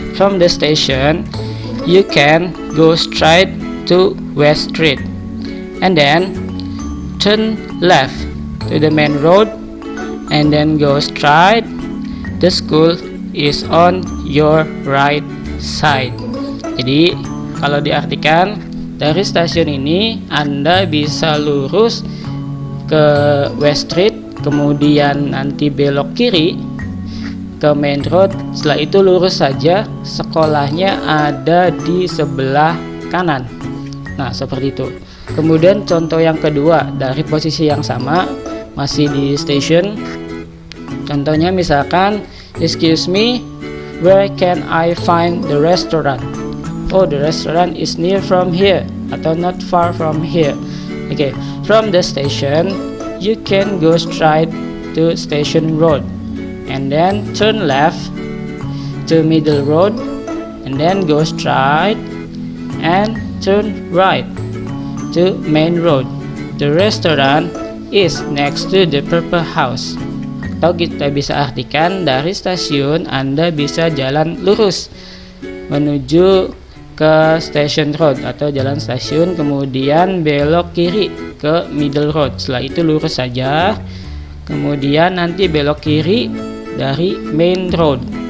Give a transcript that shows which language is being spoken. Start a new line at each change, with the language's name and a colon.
English: From the station, you can go straight to West Street, and then turn left to the main road, and then go straight. The school is on your right side.
Indonesian: Jadi kalau diartikan, dari stasiun ini Anda bisa lurus ke West Street, kemudian nanti belok kiri ke main road. Setelah itu lurus saja, sekolahnya ada di sebelah kanan. Nah, seperti itu. Kemudian contoh yang kedua dari posisi yang sama, masih di station. Contohnya misalkan,
English: excuse me, where can I find the restaurant? Oh, the restaurant is near from here
Indonesian: atau
English: not far from here. Okay, from the station, you can go straight to Station Road, and then turn left to Middle Road, and then go straight and turn right to Main Road. The restaurant is next to the Purple House.
Indonesian: Atau kita bisa artikan dari stasiun Anda bisa jalan lurus menuju ke Station Road atau jalan stasiun, kemudian belok kiri ke Middle Road. Setelah itu lurus saja, kemudian nanti belok kiri dari Main Road.